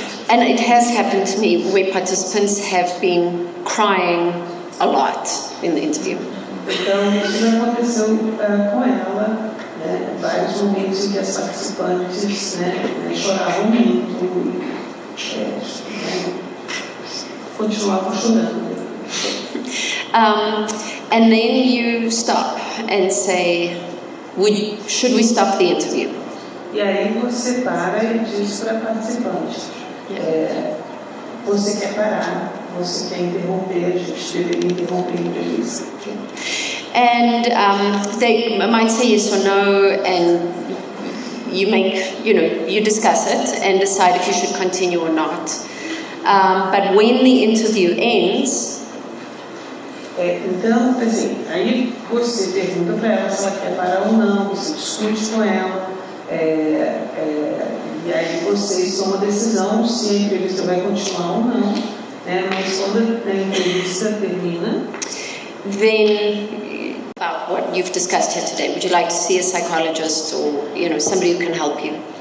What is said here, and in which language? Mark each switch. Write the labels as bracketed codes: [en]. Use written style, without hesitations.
[en] And it has happened to me where participants have been crying a lot in the interview. [pt] Então, isso já aconteceu com ela, né? Vários momentos em que as participantes choravam muito e continuavam chorando. [en] And then you stop and say, should we stop the interview? [pt] E aí você para e diz para a participante, você quer parar, você quer interromper, a gente deveria interromper a entrevista. [en] And they might say yes or no, and you discuss it and decide if you should continue or not. But when the interview ends, [pt] então, assim, aí você pergunta para ela se ela quer parar ou não, você discute com ela, e aí vocês tomam a decisão se a entrevista vai continuar ou não, né? Mas quando a entrevista termina, [en] then about what you've discussed here today, would you like to see a psychologist or somebody who can help you?